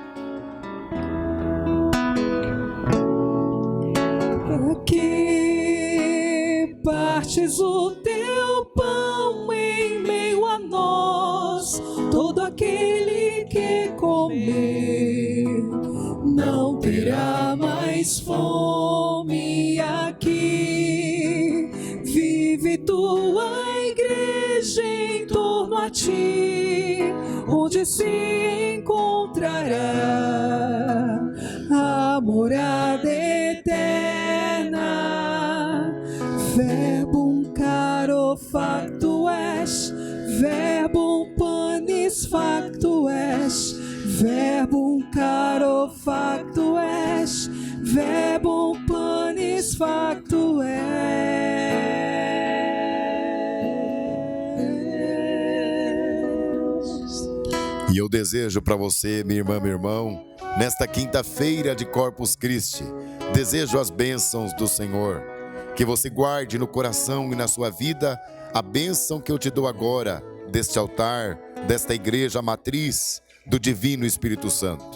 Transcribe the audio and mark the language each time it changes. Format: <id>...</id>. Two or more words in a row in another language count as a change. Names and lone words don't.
<pt>Aqui partes o teu pão em meio a nós, todo aquele que comer não terá mais fome. Aqui vive tua igreja em torno a ti, onde se encontrará a morada eterna.</pt> <la>Verbum caro facto est, verbum panis facto est, verbum caro facto est, verbum panis facto est.</la> <pt>E eu desejo para você, minha irmã, meu irmão, Nesta quinta-feira de Corpus Christi, desejo as bênçãos do Senhor. Que você guarde no coração e na sua vida a bênção que eu te dou agora, deste altar, desta igreja matriz do Divino Espírito Santo.</pt>